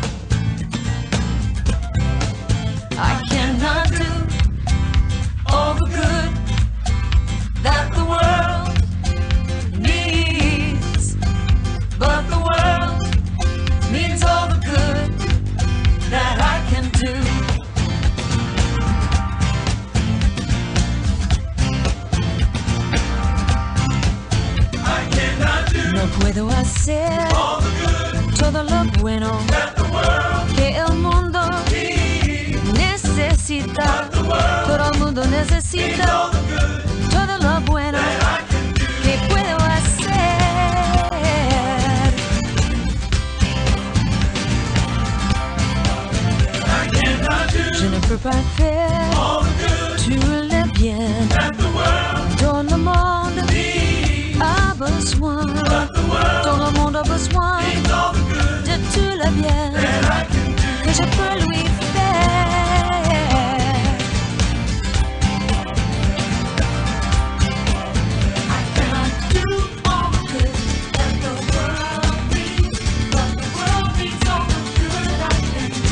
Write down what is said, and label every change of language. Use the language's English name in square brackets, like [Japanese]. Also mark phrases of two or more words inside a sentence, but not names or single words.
[English] I cannot do all the good that the world needs, but the world needs all the good that I can do. I can [Spanish] todo lo bueno que el mundo necesita. Todo el mundo necesita todo lo bueno que puedo hacer. [French] Je ne peux pas faire tout le bien dont le monde a besoin. Tout le monde a besoin de tout le bien que je peux lui faire. [English] I cannot do all the good that the world needs, but the world needs all the good I can do.